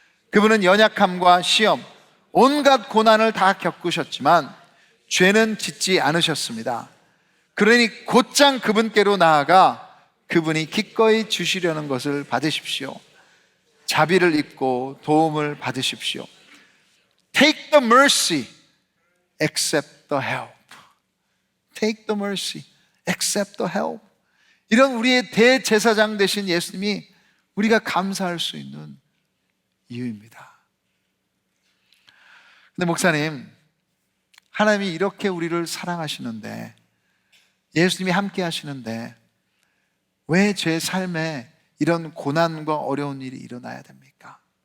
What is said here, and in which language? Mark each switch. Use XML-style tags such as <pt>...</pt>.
<ko>그분은 연약함과 시험, 온갖 고난을 다 겪으셨지만 죄는 짓지 않으셨습니다. 그러니 곧장 그분께로 나아가 그분이 기꺼이 주시려는 것을 받으십시오. 자비를 입고 도움을 받으십시오.</ko> <en>Take the mercy, accept the help. Take the mercy, accept the help.</en> <ko>이런 우리의 대제사장 되신 예수님이 우리가 감사할 수 있는 이유입니다. 근데 목사님, 하나님이 이렇게 우리를 사랑하시는데, 예수님이 함께 하시는데 왜 제 삶에 이런 고난과 어려운 일이 일어나야 됩니까?</ko>